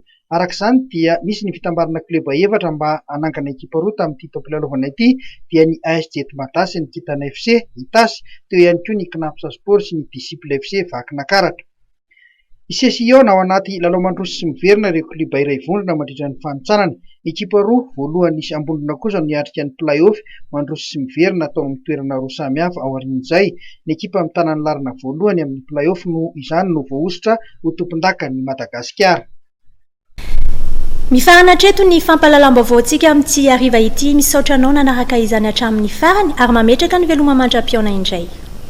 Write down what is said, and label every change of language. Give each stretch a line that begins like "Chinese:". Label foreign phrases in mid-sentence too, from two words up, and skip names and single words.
Malagasy: Arak'izany dia nisy ny fitambarana kleba efatra mba hanangana ekipa roa tamin'ity taopilalaovana ity dia ny AS Jet Matasy, ny Kitana FC Itasy, teo ihany koa ny Knapsa Sport sy ny Disciple FC Vakinakaratra. Isesiona ao anaty lalao mandroso sy miverina ireo kluba iray vondrona mandritra ny fanitsanana. Ekipa roa voalohany nisy ambondrona kosa niatrika ny play-off mandroso sy miverina atao amin'ny toerana roa samihafa ao aorian'izay. Ny ekipa amin'ny tanany larina voalohany amin'ny play-off no izany no voaositra ho tompon-daka ny Madagasikara. Mifarana hatreto ny fampahalalam-baovao antsika amin'ity hariva ity, misaotra anao nanaraka izany hatramin'ny farany ary mametraka ny veloma mandra-piaona indray.